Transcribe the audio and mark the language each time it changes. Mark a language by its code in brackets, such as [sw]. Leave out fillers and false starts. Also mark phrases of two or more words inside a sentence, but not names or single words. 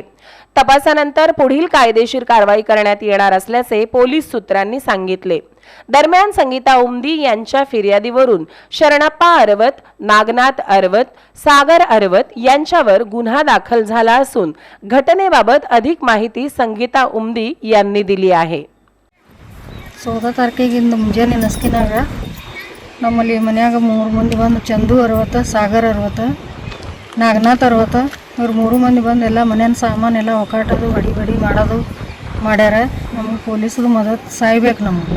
[mr] तपासानंतर पुढील कायदेशीर कारवाई करण्यात येणार असल्याचे पोलीस सूत्रांनी सांगितले। दरम्यान संगीता उमदी यांच्या फिर्यादीवरून शरणप्पा अरवत, नागनाथ अरवत, सागर अरवत यांच्यावर गुन्हा दाखल झाला असून घटनेबाबत अधिक माहिती संगीता उमदी यांनी दिली आहे। [kn] 14 ತಾರೀಕಿಗಿಂದ ಮುಂಜಾನೆ ನಸ್ಕಿನಾಗ ನಮ್ಮಲ್ಲಿ ಮನ್ಯಾಗ 3 ಮಂದಿ ಬಂದು ಚಂದು ಅರವತ್ತ, ಸಾಗರ್ ಅರವತ್ತ, ನಾಗನಾಥ್ ಅರವತ್ತ ಇವ್ರು 3 ಮಂದಿ ಬಂದು ಎಲ್ಲ ಮನೆಯ ಸಾಮಾನೆಲ್ಲ ಒಕಾಟೋದು ಬಡಿ ಮಾಡೋದು ಮಾಡ್ಯಾರ। ನಮಗೆ ಪೊಲೀಸರು ಮದತ್ ಸಾಯ್ಬೇಕು ನಮಗೆ।